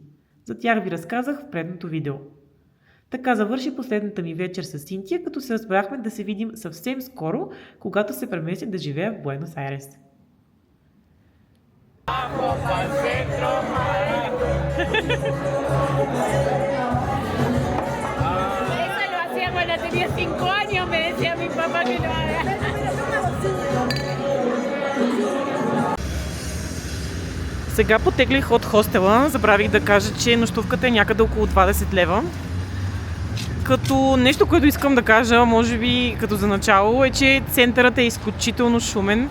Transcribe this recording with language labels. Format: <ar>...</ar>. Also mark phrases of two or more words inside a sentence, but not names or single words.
<bg>За тях ви разказах в предното видео. Така завърши последната ми вечер с Синтия, като се разбрахме да се видим съвсем скоро, когато се премести да живея в Буенос Айрес.</bg> <es>Eso lo hacía cuando tenía 5 años, me decía mi papá que lo haga.</es> <bg>Сега потеглих от хостела, забравих да кажа, че нощувката е някъде около 20 лева. Като нещо, което искам да кажа, може би като за начало, е, че центърът е изключително шумен.</bg>